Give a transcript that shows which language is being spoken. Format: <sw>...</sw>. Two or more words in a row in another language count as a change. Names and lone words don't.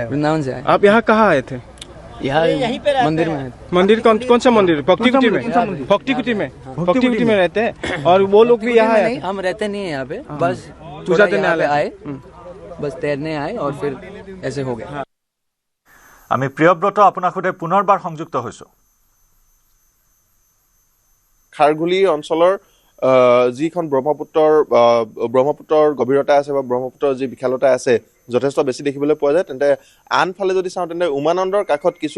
<hi>वृंदावन से आए आप यहाँ कहाँ आए थे यहाँ मंदिर में आए मंदिर कौन सा मंदिर भक्ति कुटी में भक्ति कुटी में रहते हैं और वो लोग भी यहाँ नहीं हम रहते नहीं है यहाँ पे बस पूजा थोड़ा देने यहाँ पे आए। आए बस तैरने आए और फिर ऐसे हो गया</hi> <as>আমি প্ৰিয়ব্ৰত আপোনাৰ সৈতে পুনৰবাৰ সংযুক্ত হৈছো খাৰঘুলি অঞ্চলৰ যিখন ব্ৰহ্মপুত্ৰৰ গভীৰতা আছে বা ব্ৰহ্মপুত্ৰৰ যি বিশালতা আছে যথেষ্ট বেছি দেখিবলৈ পোৱা যায় তেন্তে আনফালে যদি চাওঁ তেন্তে উমানন্দৰ কাষত কিছু</as>